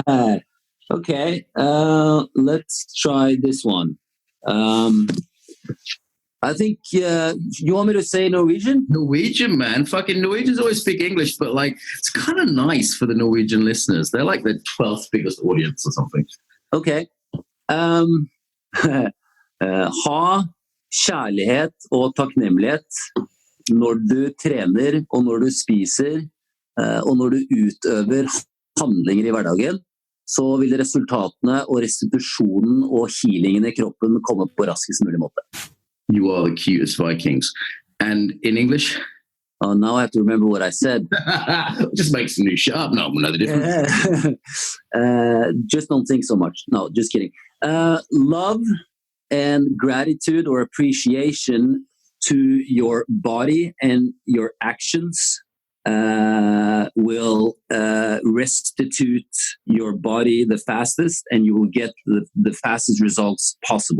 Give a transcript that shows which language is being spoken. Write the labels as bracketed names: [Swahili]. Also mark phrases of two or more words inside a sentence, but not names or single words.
[English] mind. Okay. Let's try this one. I think you want me to say Norwegian? Norwegian, man. Fucking Norwegians always speak English, but like it's kind of nice for the Norwegian listeners. They're like the 12th biggest audience or something. Okay. [Norwegian] Ha kjærlighet og takknemlighet når du trener og når du spiser og når du utøver handlinger i hverdagen, så vil resultatene og restitusjonen og healingen i kroppen komme på raskest mulig måte. [English] You are the cutest Vikings. And in English? Oh, now I have to remember what I said. Just make some new shit up. No, we'll know the difference. Just don't think so much. No, just kidding. Love and gratitude or appreciation to your body and your actions will restitute your body the fastest, and you will get the fastest results possible.